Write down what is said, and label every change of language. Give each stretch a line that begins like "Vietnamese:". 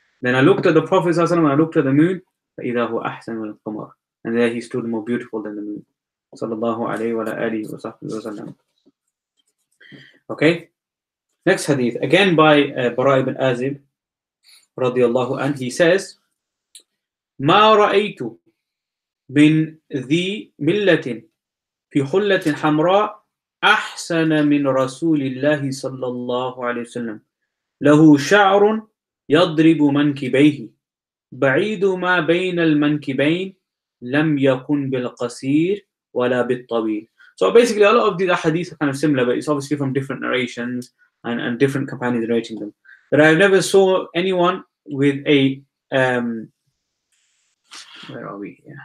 English: Then I looked at the Prophet ﷺ and I looked at the moon.
Arabic: فَإِذَا هُوَ أَحْسَنُ الْقَمَرِ.
English: And there he stood more beautiful than the moon.
Arabic: Sallallahu alayhi wa alihi wa sahbihi wa sallam.
English: Okay. Next hadith, again by Bara ibn Azib radiyallahu anh. He says,
Arabic: مَا رَأَيْتُ مِنْ ذِي مِلَّةٍ في حلة حمراء أحسن من رسول الله صلى الله عليه وسلم له شعر يضرب منكبيه بعيد ما بين المنكبين لم يكن بالقصير ولا بالطويل.
English: So basically a lot of these hadiths are kind of similar, but it's obviously from different narrations and different companions narrating them. But I've never saw anyone with a where are we?